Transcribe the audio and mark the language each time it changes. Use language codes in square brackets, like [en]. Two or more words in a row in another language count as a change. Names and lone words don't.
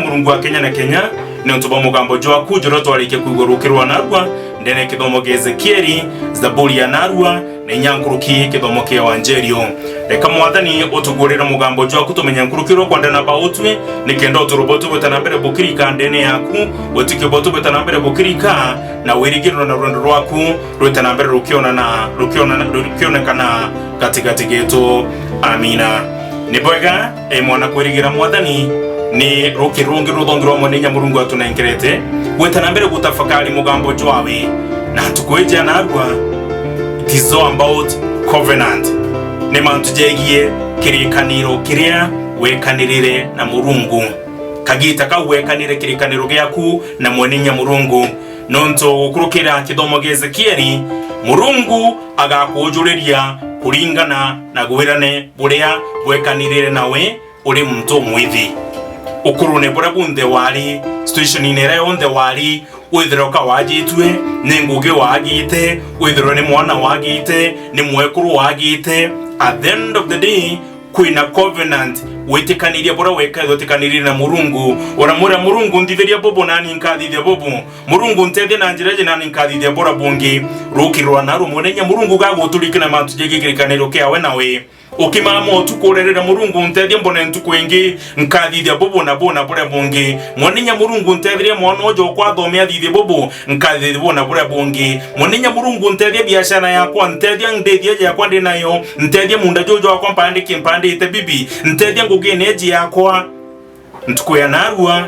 [mer] Murungu wa Kenya na Kenya ni untu bamugambo jwa kujoro twarike kwigurukirwa narwa ndene kithomo kia Ezekieli Zaburi ya narwa na nyankuruki kithomo kia ewangelio reka mwathani utugurira mugambo jwa kutumenya nkurukirwa kwa ndana bautwe nikendo turobotu betanambere bukirika ndene yaku wetike botu betanambere bukirika na wirigirwa na rundo rwaku rwetanambere rukionekana katikati getu. Amina. Nibwega mwana kwirigira mwathani ni rukirungi ruthongirwa mwenenya Murungu atunengerete wetanambere gutafakari mugambo jwawe na tukweja narwa. [en] It is all about covenant. [mer] Ni mantu jegie kirikaniro kiria wekanirire na Murungu kagita ka wekanire kirikaniro gyaku na mwenenya Murungu nonto gukurukira kithomo gia Ezekieli Murungu agakujuriria kuringana na gwirane buria wekanirire nawe uri muntu mwithi ukurune bura bunde wari situation inera yonde wari withiroka wagitwe ni nguge wagite withiro ni mwana wagite ni mwekuru wagite. [en] At the end of the day [mer] kwina covenant wetikaniria bora wekaigotikanirira na Murungu oramura Murungu nditheria bobo nani nkathithia bobo Murungu ntethia na njiraje nani nkathithia bora bungi rukirwa na rumonenya Murungu gaguturikana mantu jegikirikaniro kiawe nawe ukimamo tukorerera Murungu ntethia mbone ntukwingi nkathithia bobo na bona bora bungi monenya Murungu ntetheria mwana ojo kwathomia thithia bobo nkathithia bona bora bungi monenya Murungu ntetheria biashara yakwa ntethia ndethia yakwa ndinayo ntethia munda jojo akwa mpandite bibi ntethia ngugeneji yakwa ntukuya narwa.